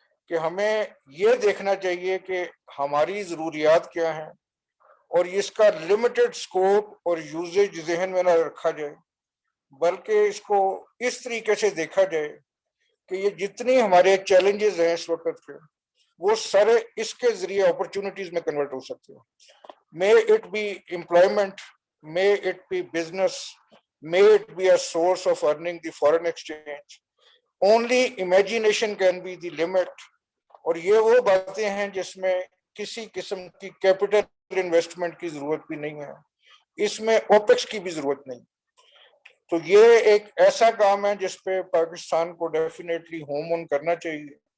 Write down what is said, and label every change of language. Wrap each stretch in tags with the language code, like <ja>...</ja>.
<ur>کہ ہمیں یہ دیکھنا چاہیے کہ ہماری ضروریات کیا ہیں اور اس کا لمیٹڈ سکوپ اور یوزیج ذہن میں نہ رکھا جائے، بلکہ اس کو اس طریقے سے دیکھا جائے کہ یہ جتنی ہمارے چیلنجز ہیں اس وقت کے، وہ سارے اس کے ذریعے اپرچونٹیز میں کنورٹ ہو سکتے ہیں.</ur> <en>May it be employment, may it be business, may it be a source of earning the foreign exchange. Only imagination can be the limit.</en> <ur>اور یہ وہ باتیں ہیں جس میں کسی قسم کی کیپٹل انویسٹمنٹ کی ضرورت بھی نہیں ہے، اس میں اوپیکس کی بھی ضرورت نہیں. تو یہ ایک ایسا کام ہے جس پہ پاکستان کو ڈیفینیٹلی ہوم آن کرنا چاہیے.</ur>